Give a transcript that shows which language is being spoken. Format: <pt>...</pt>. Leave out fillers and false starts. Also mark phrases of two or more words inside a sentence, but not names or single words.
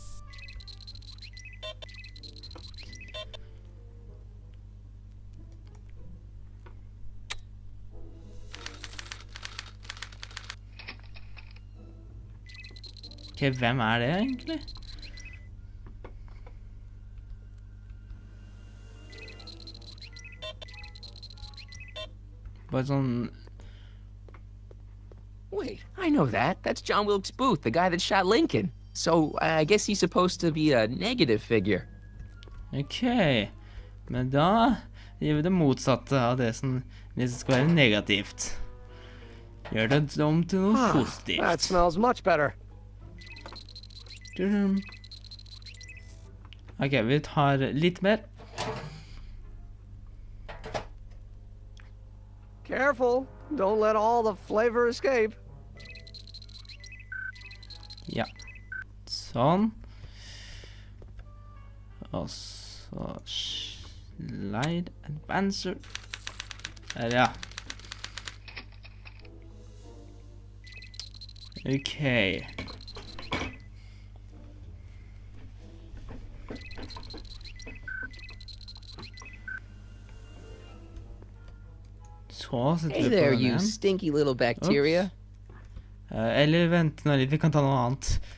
<no>Ok, hvem er det egentlig? Bare sånn...</no> <en>Wait, I know that. That's John Wilkes Booth, the guy that shot Lincoln. So, I guess he's supposed to be a negative figure.</en> <no>Ok, men da gjør vi det motsatte av det som skal være negativt. Gjør det om til noe positivt.</no> <en>That smells much better.</en> <no>Ok, vi tar litt mer.</no> <en>Careful, don't let all the flavor escape.</en> <no>Ja, sånn. Og så</no> <en>slide advancer.</en> <no>Der, ja. Ok. Så setter</no> <en>Hey</en> <no>vi på</no> <en>there,</en> <no>den</no> <en>you</en> <no>igjen.</no> <en>stinky little bacteria.</en> <no>Eller vent nå litt, vi kan ta noe annet.</no>